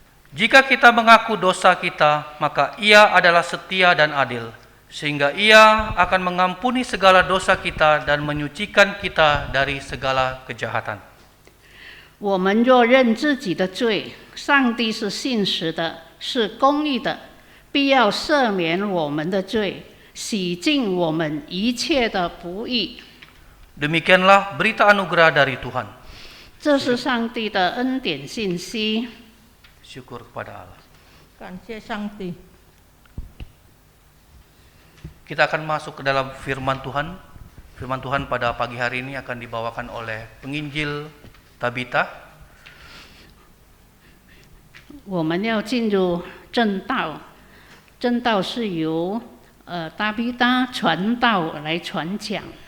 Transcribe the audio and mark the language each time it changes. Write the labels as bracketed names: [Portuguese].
[Indonesian] Jika kita mengaku dosa kita, maka Ia adalah setia dan adil, sehingga Ia akan mengampuni segala dosa kita dan menyucikan kita dari segala kejahatan. [Chinese] 我们若认自己的罪，上帝是信实的，是公义的，必要赦免我们的罪，洗净我们一切的不义。 [Indonesian] Demikianlah berita anugerah dari Tuhan. [Chinese] 这是上帝的恩典信息。 [Indonesian] Syukur kepada Allah. [Chinese] 感谢上帝。 [Indonesian] Kita akan masuk ke dalam firman Tuhan. Firman Tuhan pada pagi hari ini akan dibawakan oleh penginjil Tabita. [Chinese] 我们要进入正道，正道是由达比达传道来传讲。